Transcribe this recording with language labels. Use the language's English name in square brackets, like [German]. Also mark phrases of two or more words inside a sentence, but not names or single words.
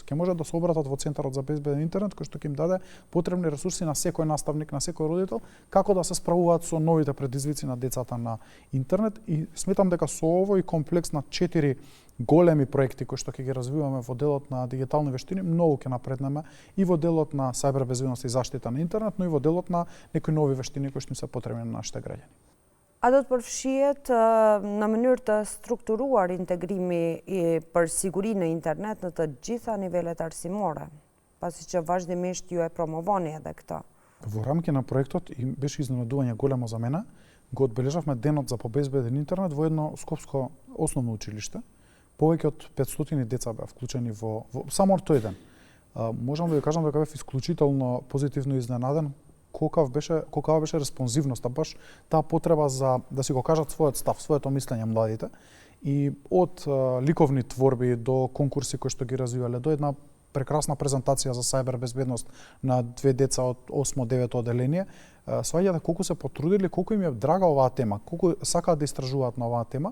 [Macedonian] Ќе може да се обратат во Центарот за безбеден интернет, кој што ќе им даде потребни ресурси на секој наставник, на секој родител, како да се справуваат со новите предизвици на децата на интернет, и сметам дека со овој комплекс на 4 големи проекти кои што ќе ги развиваме во делот на дигитални вештини, многу ќе напреднеме и во делот на сајбер безбедност и заштита на интернет, но и во делот на некои нови вештини кои што се потребни на нашите граѓани. [Albanian] А do të përfshihet në mënyrë të strukturuar integrimi për sigurinë në internet në të gjitha nivelet arsimore, pasi që vazhdimisht ju e promovoni edhe këtë? [Macedonian] Во рамки на проектот, и беше изненадување големо за мене, го одбележавме денот за побезбеден интернет во едно скопско основно училиште. Повеќе од 500 деца беа вклучени во само тој ден. Можам да ви кажам дека бев исклучително позитивно изненаден колкава беше респонзивноста, баш таа потреба за да си го кажат својот став, своето мислење младите, и од ликовни творби до конкурси кои што ги развивале, до една прекрасна презентација за сајбер безбедност на 2 деца од 8-9 одделение, сваѓате колку се потрудили, колку им е драга оваа тема, колку сакаат да истражуваат на оваа тема.